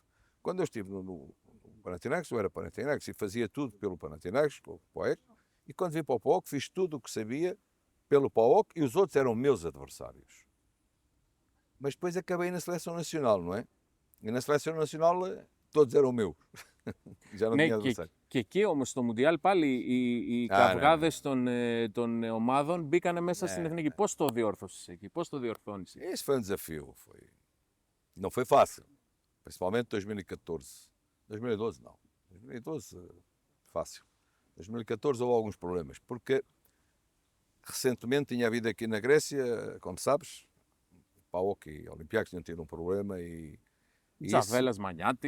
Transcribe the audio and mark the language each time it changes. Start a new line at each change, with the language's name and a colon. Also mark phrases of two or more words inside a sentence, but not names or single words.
Portuguese: Quando eu estive no Panathinaikos, eu era Panathinaikos e fazia tudo pelo Panathinaikos, pelo PAOK, e quando vim para o PAOK fiz tudo o que sabia pelo PAOK e os outros eram meus adversários. Mas depois acabei na Seleção Nacional, não é? E na Seleção Nacional todos eram meus. Já não tinha adversário.
Greek: Και εκεί όμως στο Μουντιάλ πάλι οι καυγάδες των ομάδων μπήκανε μέσα στην εθνική. Πώς το διόρθωσες εκεί, πώς το διορθώνεις?
Portuguese: Esse foi um desafio. Não foi fácil, principalmente 2014. 2012 não. 2012 fácil. 2014 houve alguns problemas, porque recentemente tinha havido aqui na Grécia, como sabes, PAOK e Olympiacos tinham tido um problema e